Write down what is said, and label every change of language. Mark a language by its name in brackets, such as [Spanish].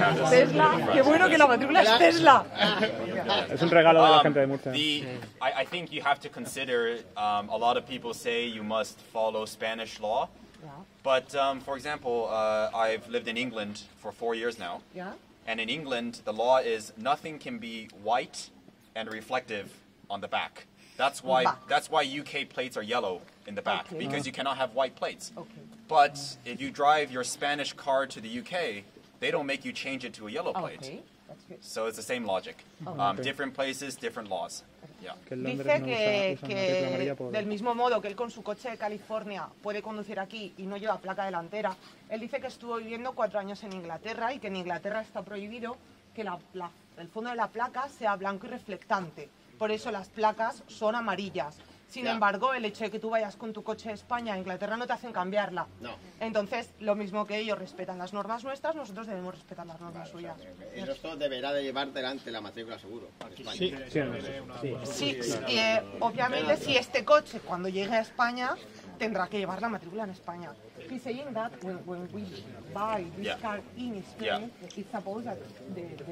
[Spanish] Tesla, qué bueno que la matrícula es Tesla. Es un regalo de la gente de Murcia. [English] I think you have to consider, a lot of people say you must follow Spanish law. But, for example, I've lived in England for 4 years now. Yeah. And in England, the law is nothing can be white and reflective on the back. That's why UK plates are yellow in the back, because you cannot have white plates. But if you drive your Spanish car to the UK, they don't make you change it to a yellow plate. Okay. That's good. So it's the same logic. Different places, different laws. Yeah. [Spanish] Dice que del mismo modo que él con su coche de California puede conducir aquí y no lleva placa delantera, él dice que estuvo viviendo 4 años en Inglaterra y que en Inglaterra está prohibido que el fondo de la placa sea blanco y reflectante. Por eso las placas son amarillas. Sin embargo, el hecho de que tú vayas con tu coche de España a Inglaterra no te hacen cambiarla. No. Entonces, lo mismo que ellos respetan las normas nuestras, nosotros debemos respetar las normas suyas. Esto deberá de llevar delante la matrícula seguro. Sí, obviamente si este coche cuando llegue a España tendrá que llevar la matrícula en España. [English] He's saying that when we buy this car in Spain, it's supposed that the